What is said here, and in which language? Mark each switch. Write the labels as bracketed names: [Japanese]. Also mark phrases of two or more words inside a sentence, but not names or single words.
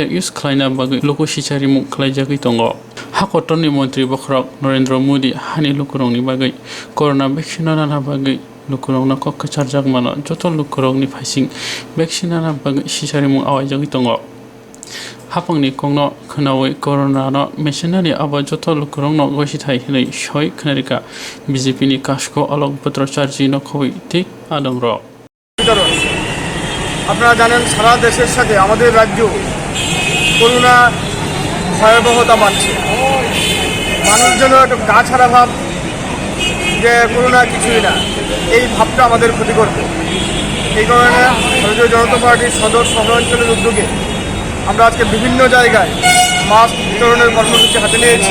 [Kok Borok] use khlaina bagui lokosichari mung khlaijagui tongo hakotorni mantri bokrok Narendra Modi hani lukurongni bagui [English] corona vaccine [Kok Borok] nana bagui lukurongno kokkachar mano joto lukurongni phaising vaccine nana bagui sichari mung awaijagui tongo hapangni kongno khnawi corona no missionary aba joto lukurongno gosithai hinai soi khnarika BJP ni kasko alok putracharji no khoi tik adongro [Bangla] আপনারা জানেন সারা দেশের সাথে আমাদের রাজ্য করোনা ভয়াবহতা বাড়ছে। মানুষ যেন একটু গা ছাড়া ভাব যে করোনা কিছুই না, এই ভাবটা আমাদের ক্ষতি করবে। এই কারণে ভারতীয় জনতা পার্টির সদর শহরাঞ্চলের উদ্যোগে আমরা আজকে বিভিন্ন জায়গায় মাস্ক বিতরণের কর্মসূচি হাতে নিয়েছি।